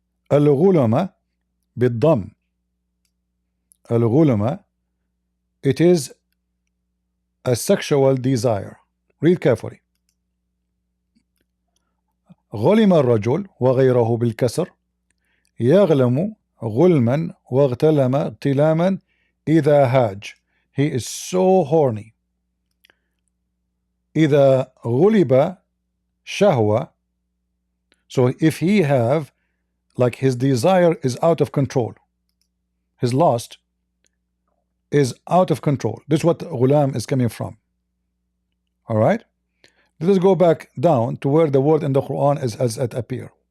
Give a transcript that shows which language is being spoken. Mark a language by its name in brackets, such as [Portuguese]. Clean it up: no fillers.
[Arabic] الغلمة بالضم. الغلمة, [English] it is a sexual desire. Read carefully. [Arabic] غلم الرجل وغيره بالكسر يغلم غلما واغتلم اغتلاما إذا هاج. [English] He is so horny. [Arabic] إذا غلب شهوة, [English] so if he have, like, his desire is out of control, his lust is out of control. This is what ghulam is coming from. All right, let us go back down to where the word in the Quran is as it appear.